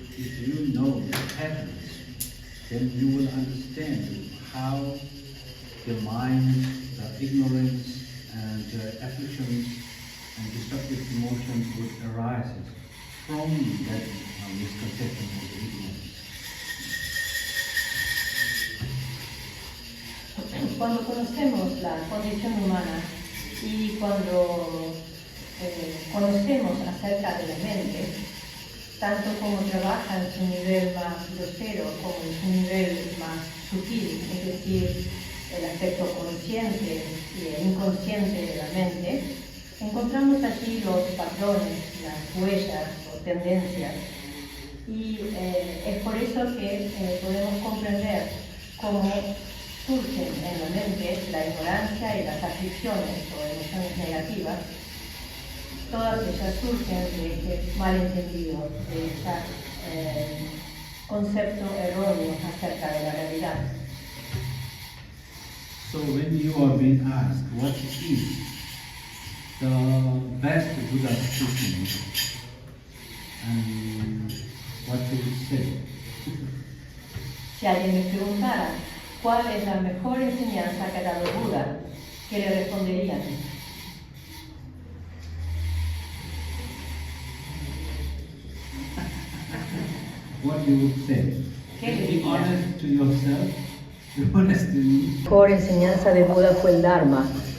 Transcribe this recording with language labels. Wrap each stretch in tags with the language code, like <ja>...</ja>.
<en>If you know the patterns, then you will understand how the mind, the ignorance, and afflictions and destructive emotions would arise from that misconception of the ignorance.</en> <es>Cuando conocemos la condición humana y cuando conocemos acerca de la mente, tanto como trabaja en su nivel más grosero como en su nivel más sutil, es decir, el aspecto consciente y inconsciente de la mente, encontramos allí los patrones, las huellas o tendencias, y es por eso que podemos comprender cómo surgen en la mente la ignorancia y las aflicciones o emociones negativas. Todas ellas surgen de este malentendido, de este concepto erróneo acerca de la realidad.</es> <en>So when you are being asked what is the best Buddha teaching, and what do you say?</en> <es>Si alguien me preguntara cuál es la mejor enseñanza que ha dado Buda, ¿qué le responderían?</es> <en>What you would say? Be honest to yourself, be honest to me.</en> <es>La mejor enseñanza de Buda fue el Dharma.</es>